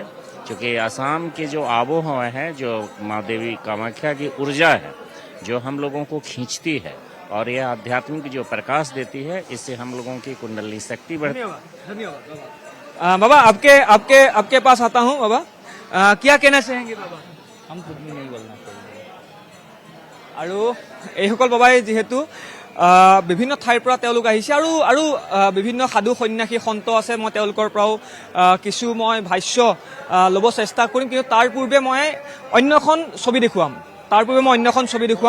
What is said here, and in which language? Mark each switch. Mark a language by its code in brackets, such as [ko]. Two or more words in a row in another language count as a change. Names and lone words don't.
[hi] क्योंकि असम के जो आबो हवा है, जो माँ देवी कामाख्या की ऊर्जा है, जो हम लोगों को खींचती है और यह आध्यात्मिक जो प्रकाश देती है, इससे हम लोगों की कुंडली शक्ति बढ़ती है। धन्यवाद बाबा। आपके आपके आपके पास आता हूँ बाबा। क्या कहना चाहेंगे बाबा? हम कुछ भी नहीं बोलना चाहेंगे। [as] আৰু এইসকল বাবাই যিহেতু বিভিন্ন ঠাইৰ পৰা তেওঁলোক আহিছে আৰু বিভিন্ন সাধু সন্ন্যাসী সন্ত আছে। মই তেওঁলোকৰ পৰাও কিছু মই ভাষ্য ল'ব চেষ্টা কৰিম, কিন্তু তাৰ পূৰ্বে মই অন্য এখন ছবি দেখুৱাম।